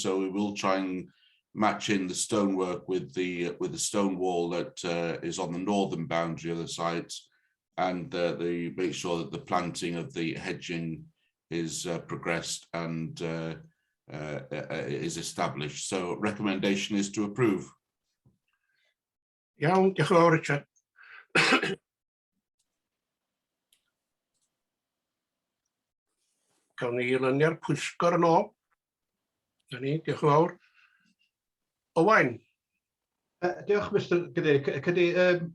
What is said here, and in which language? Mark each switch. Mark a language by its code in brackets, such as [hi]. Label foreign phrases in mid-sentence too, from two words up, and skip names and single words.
[en] So we will try and match in the stonework with the stone wall that is on the northern boundary of the site, and make sure that the planting of the hedging progressed and is established. So recommendation is to approve. [cy] Iawn, diolch yn fawr, Richard. Gawn ni luniau'r pwyllgor yn ôl. Gawn ni, diolch yn fawr. Owain. Diolch, Mr. Cadeirydd.